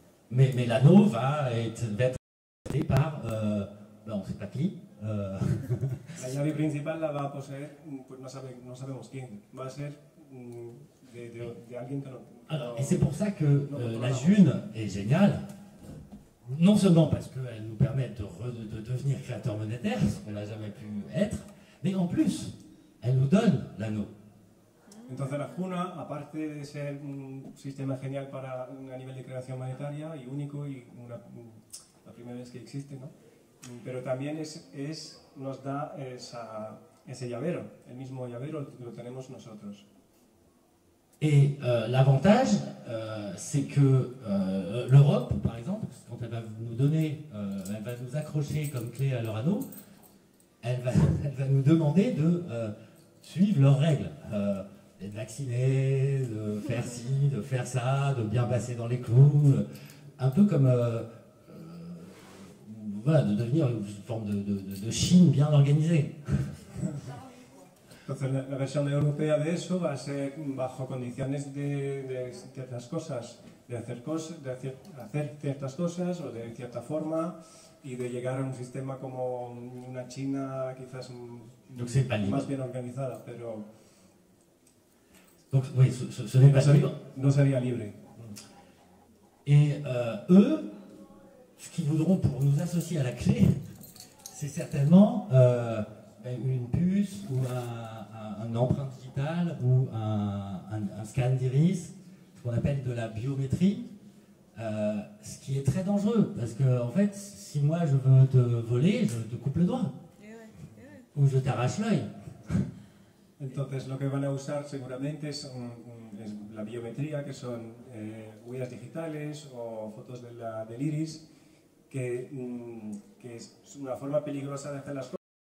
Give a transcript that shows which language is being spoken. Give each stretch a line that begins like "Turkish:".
French: Mais l'anneau va être aidé par, on ne sait pas qui.
Spanish: La llave principal la va a poseer, pues no sabemos quién, va a ser de alguien que no...
French: Alors, et c'est pour ça que la June est géniale, non seulement parce qu'elle nous permet de devenir créateur monétaire, ce qu'on n'a jamais pu être, mais en plus, elle nous donne l'anneau.
Spanish: Entonces la Juna, aparte de ser un sistema genial a nivel de creación monetaria y único y la primera vez que existe, ¿no? Pero también nos da ese llavero, el mismo llavero lo tenemos nosotros.
French: Et l'avantage, c'est que l'Europe, par exemple, quand elle va nous donner, elle va nous accrocher comme clé à leur anneau, elle va nous demander de suivre leurs règles. D'être vacciné, de faire ci, de faire ça, de bien passer dans les clous, un peu comme voilà, de devenir une forme de Chine bien organisée.
Spanish: Entonces la versión europea de eso va a ser bajo condiciones de ciertas cosas, de hacer ciertas cosas o de cierta forma y de llegar a un sistema como una China quizás más bien organizada, pero...
French: Donc oui, ce n'est pas libre.
Spanish: No sería libre.
French: Et eux, ce qu'ils voudront pour nous associer à la clé, c'est certainement une puce ou un empreinte digitale ou un scan d'iris, ce qu'on appelle de la biométrie, ce qui est très dangereux, parce que en fait, si moi je veux te voler, je te coupe le doigt, ou je t'arrache l'œil.
Spanish: Entonces lo que van a usar seguramente es la biometría, que son huellas digitales o fotos del iris, que es una forma peligrosa de hacer las cosas.